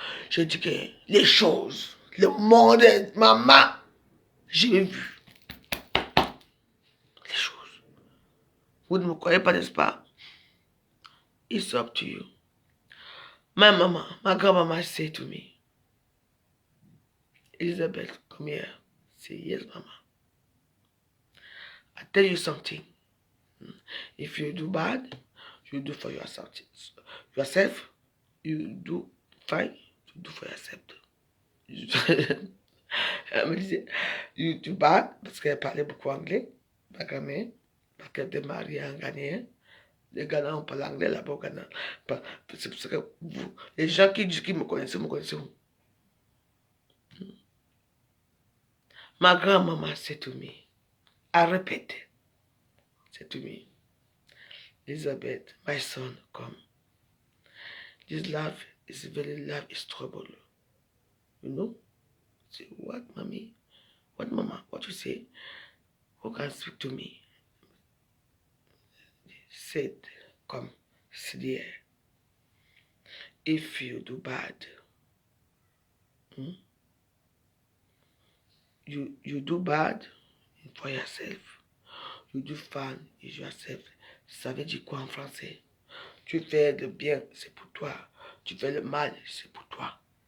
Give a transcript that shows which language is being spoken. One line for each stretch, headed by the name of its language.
French: Je dis que les choses, le monde, maman, j'ai vu. Les choses. Vous ne me croyez pas, n'est-ce pas?
English: It's up to you. My mama, my grandmama said to me, Elizabeth, come here. Say, yes, mama. I tell you something. If you do bad, you do for yourself. Yourself, you do fine, you do for yourself.
French: Elle me disait,
English: you do bad,
French: parce qu'elle parlait beaucoup anglais, ma grand-mère, parce qu'elle était mariée à un Ghanéen. Les Ghanéens on parle anglais là-bas au Ghana. C'est pour ça que vous, les gens qui disent qu'ils me connaissent vous. Ma grand-maman
English: said to me, I repeat, said to me, Elizabeth, my son, come. This love is very love is trouble. You know? I say, what, mommy? What, mama? What you say? Who can speak to me? He said, come, sit here. If you do bad, you do bad for yourself. You do fun is yourself.
French: Ça veut dire quoi en français? Tu fais le bien, c'est pour toi. Tu fais le mal, c'est pour toi.